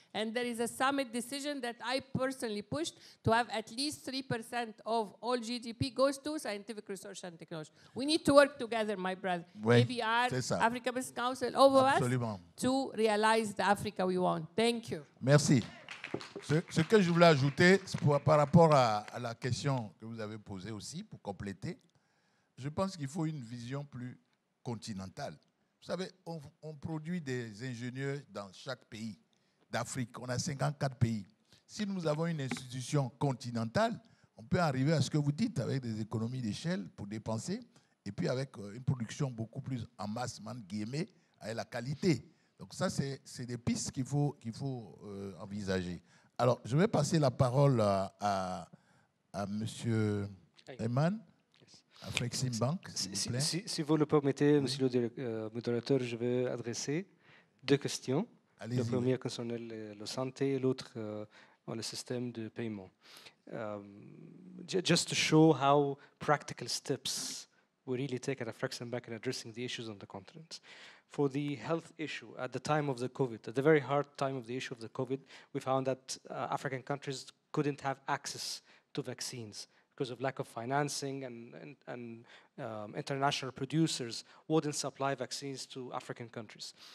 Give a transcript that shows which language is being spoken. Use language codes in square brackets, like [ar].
[en] And there is a summit decision that I personally pushed to have at least 3% of all GDP goes to scientific research and technology. We need to work together, my brother. [fr] Oui, [en] ABR, Africa Business Council, all of us, to realize the Africa we want. Thank you. [fr] Merci. Ce que je voulais ajouter, par rapport à la question que vous avez posée aussi, pour compléter, je pense qu'il faut une vision plus continentale. Vous savez, on produit des ingénieurs dans chaque pays d'Afrique. On a 54 pays. Si nous avons une institution continentale, on peut arriver à ce que vous dites, avec des économies d'échelle pour dépenser, et puis avec une production beaucoup plus en masse, guillemets, avec la qualité. Donc ça, c'est des pistes qu'il faut envisager. Alors, je vais passer la parole à M. Eman, à AfCFTA Bank, s'il vous plaît. Si vous le permettez, Monsieur le modérateur, je vais adresser 2 questions. Le premier concernait la santé et l'autre le système de paiement. [en] Just to show how practical steps we really take at AfCFTA Bank in addressing the issues on the continent. For the health issue, at the time of the COVID, at the very hard time of the issue of the COVID, we found that African countries couldn't have access to vaccines because of lack of financing, and international producers wouldn't supply vaccines to African countries.